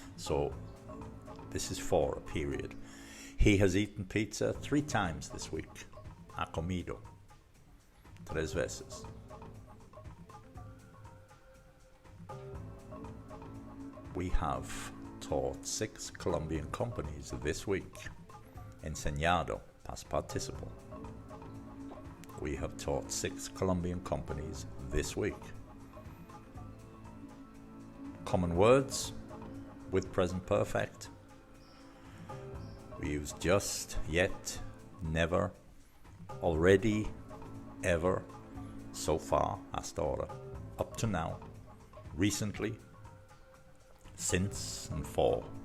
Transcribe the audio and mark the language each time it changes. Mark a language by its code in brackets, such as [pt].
[en] So this is for a period. He has eaten pizza 3 times this week. [es] Ha comido 3 veces. [en] We have taught 6 Colombian companies this week. Enseñado, past participle. We have taught 6 Colombian companies this week. Common words with present perfect. We use just, yet, never, already, ever, so far, [es] hasta ahora, [en] up to now, recently, since, and for.